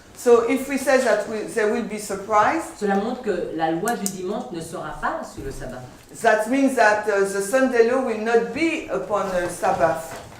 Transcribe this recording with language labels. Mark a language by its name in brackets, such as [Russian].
[English] so if we say that they will be surprised, [French] cela montre que la loi du dimanche ne sera pas sur le sabbat. [English] that means that the Sunday law will not be upon the Sabbath.